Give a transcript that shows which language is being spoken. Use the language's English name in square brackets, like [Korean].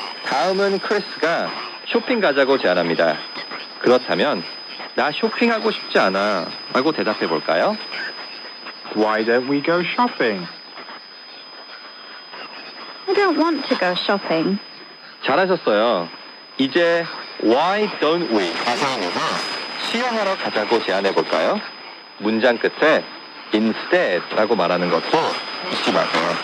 [Korean] 다음은 크리스가 쇼핑 가자고 제안합니다. 그렇다면 나 쇼핑하고 싶지 않아 라고 대답해 볼까요? [English] Why don't we go shopping? I don't want to go shopping. [Korean] 잘하셨어요. 이제 [English] Why don't we [Korean] 가사에서 수영하러 가자고 제안해 볼까요? 문장 끝에 instead 라고 말하는 것도 잊지 마세요.